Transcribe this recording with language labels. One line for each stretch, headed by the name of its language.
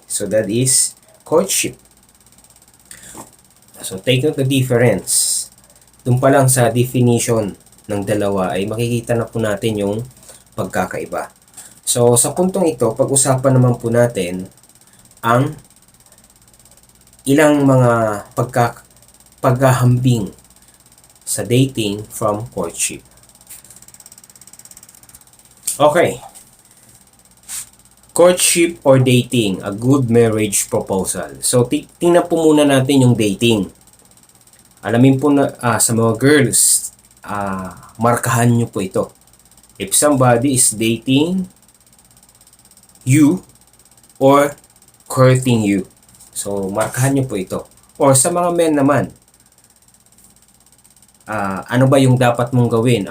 English: So that is courtship. So take note the difference.
Filipino: Doon pa lang sa definition ng dalawa ay makikita na po natin yung pagkakaiba. So sa puntong ito, pag-usapan naman po natin ang ilang mga paghahambing sa dating from courtship.
English: Okay. Courtship or dating, a good marriage proposal.
Filipino: So tingnan po muna natin yung dating. Alamin po na sa mga girls, markahan nyo po ito.
English: If somebody is dating you or courting you,
Filipino: so markahan nyo po ito. Or sa mga men naman, ano ba yung dapat mong gawin?